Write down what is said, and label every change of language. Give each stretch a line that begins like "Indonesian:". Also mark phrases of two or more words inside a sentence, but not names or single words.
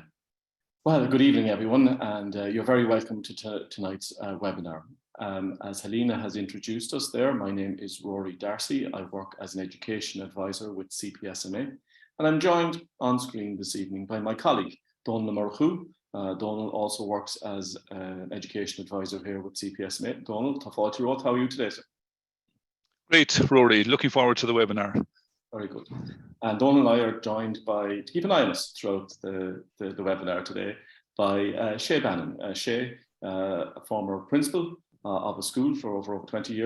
English: Well, good evening everyone, and you're very welcome to tonight's webinar. As Helena has introduced us there, my name is Rory Darcy. I work as an education advisor with CPSMA, and I'm joined on screen this evening by my colleague, Donal O'Murcu. Donal also works as an education advisor here with CPSMA. Donal,
Irish: tá fáilte road,
English: how are you today, sir? Great, Rory. Looking forward to the webinar. Very good. And Donal and I are joined by, to keep an eye on us throughout the webinar today, by Shay Bannon. Shay, a former principal of a school for over 20 years.